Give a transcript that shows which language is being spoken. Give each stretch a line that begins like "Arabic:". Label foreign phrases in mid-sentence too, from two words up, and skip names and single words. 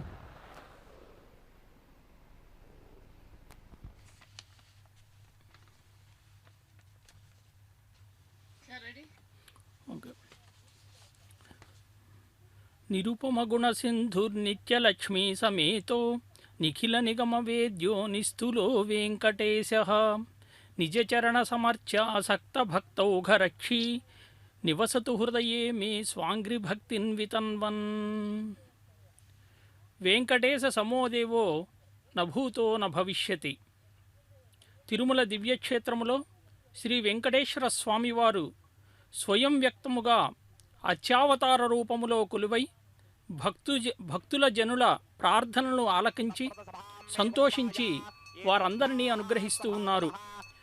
Sanskrit: निरुपम गुण सिंधुर्नित्यलक्ष्मी समेतो निखिल निगम वेद्यो निस्तुलो वेंकटेशः निजचरण समर्चासक्त भक्तौघरक्षी निवसतु हृदये मे स्वांग्रि भक्तिन् वितन्वन्. वेंकटेश समोदेवो न भूतो न भविष्यति.
Telugu: తిరుమల దివ్యక్షేత్రములో శ్రీ వెంకటేశ్వర స్వామివారు స్వయం వ్యక్తముగా అత్యావతార రూపములో కొలువై భక్తుల జనుల ప్రార్థనలను ఆలకించి సంతోషించి వారందరినీ అనుగ్రహిస్తూ ఉన్నారు.